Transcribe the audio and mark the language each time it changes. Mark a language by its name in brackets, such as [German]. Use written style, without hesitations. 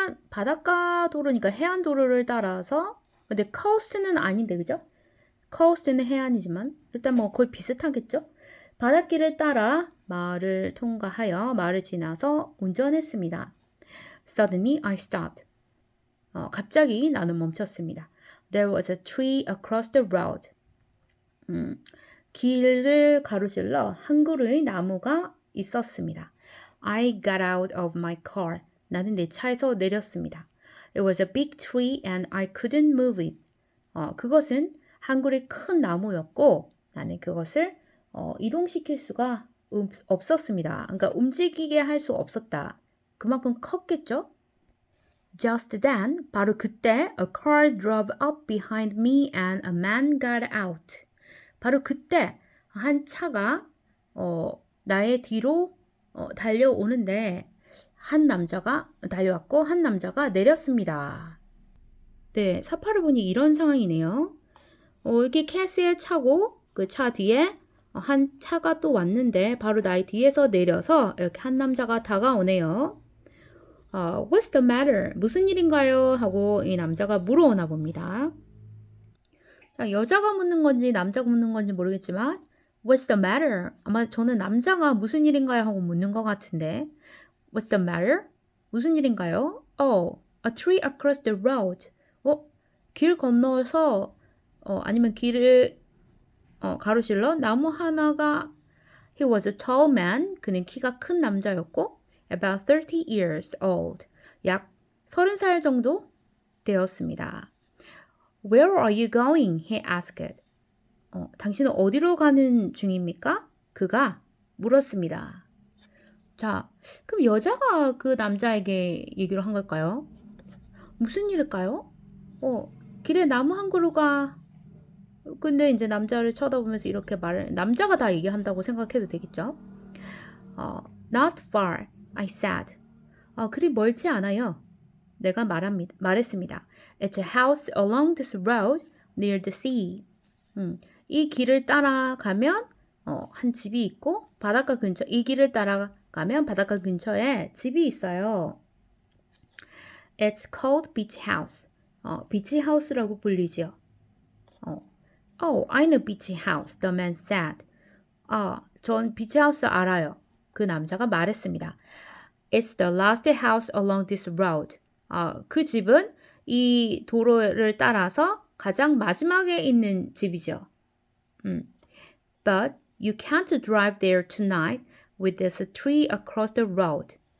[Korean] 바닷가 도로니까 해안 도로를 따라서 근데 coast는 아닌데 그죠? coast는 해안이지만 일단 뭐 거의 비슷하겠죠? 바닷길을 따라 마을을 통과하여 마을을 지나서 운전했습니다. [English] Suddenly I stopped. [Korean] 갑자기 나는 멈췄습니다. [English] There was a tree across the road. [Korean] 길을 가로질러 한 그루의 나무가 있었습니다. [English] I got out of my car. [Korean] 나는 내 차에서 내렸습니다. [English] It was a big tree and I couldn't move it. [Korean] 그것은 한 그루의 큰 나무였고 나는 그것을 이동시킬 수가 없었습니다. 그러니까 움직이게 할 수 없었다. 그만큼 컸겠죠? [English] Just then, [Korean] 바로 그때 [English] a car drove up behind me and a man got out. [Korean] 바로 그때 한 차가 나의 뒤로 달려오는데 한 남자가 달려왔고 한 남자가 내렸습니다. 네, 사파를 보니 이런 상황이네요. 이렇게 캐스의 차고 그 차 뒤에 한 차가 또 왔는데 바로 나의 뒤에서 내려서 이렇게 한 남자가 다가오네요. [English] What's the matter? [Korean] 무슨 일인가요? 하고 이 남자가 물어오나 봅니다. 자, 여자가 묻는 건지 남자가 묻는 건지 모르겠지만 [English] What's the matter? [Korean] 아마 저는 남자가 무슨 일인가요? 하고 묻는 것 같은데 [English] What's the matter? [Korean] 무슨 일인가요? [English] Oh, a tree across the road. [Korean] 길 건너서 아니면 길을 가로질러 나무 하나가 [English] He was a tall man. [Korean] 그는 키가 큰 남자였고 [English] about 30 years old. [Korean] 약 30살 정도 되었습니다. [English] Where are you going? He asked. [Korean] 당신은 어디로 가는 중입니까? 그가 물었습니다. 자, 그럼 여자가 그 남자에게 얘기를 한 걸까요? 무슨 일일까요? 길에 나무 한 그루가 근데 이제 남자를 쳐다보면서 이렇게 남자가 다 얘기한다고 생각해도 되겠죠? [English] Not far, I said. [Korean] 그리 멀지 않아요. 내가 말했습니다. [English] It's a house along this road near the sea. [Korean] 이 길을 따라가면 한 집이 있고 이 길을 따라가면 바닷가 근처에 집이 있어요. [English] It's called beach house. [Korean] 비치 하우스라고 불리죠. [English] Oh, I know beach house, the man said. [Korean] 전 비치 하우스 알아요. 그 남자가 말했습니다. [English] It's the last house along this road. [Korean] 그 집은 이 도로를 따라서 가장 마지막에 있는 집이죠. [English] But you can't drive there tonight with this tree across the road.